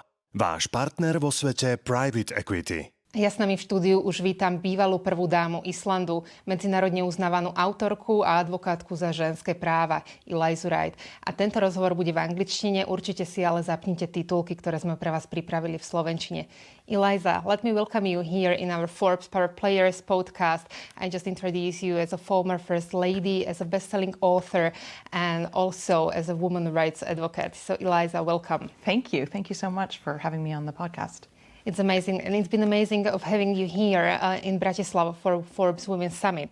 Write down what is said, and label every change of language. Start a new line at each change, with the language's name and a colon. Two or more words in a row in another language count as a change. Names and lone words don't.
Slovak: Váš partner vo svete
English: Private Equity.
Slovak: Ja s nami v štúdiu už vítam bývalú prvú dámu Islandu, medzinárodne uznávanú autorku a advokátku za ženské práva Elizu Reid. A tento rozhovor bude v angličtine, určite si ale zapnite titulky, ktoré sme pre vás pripravili v slovenčine.
English: Eliza, let me welcome you here in our Forbes Power Players podcast. I just introduce you as a former First Lady, as a best-selling author, and also as a women's rights advocate. So Eliza, welcome. Thank you. Thank you so much for having me on the podcast. It's amazing, and it's been amazing of having you here in Bratislava for Forbes Women's Summit.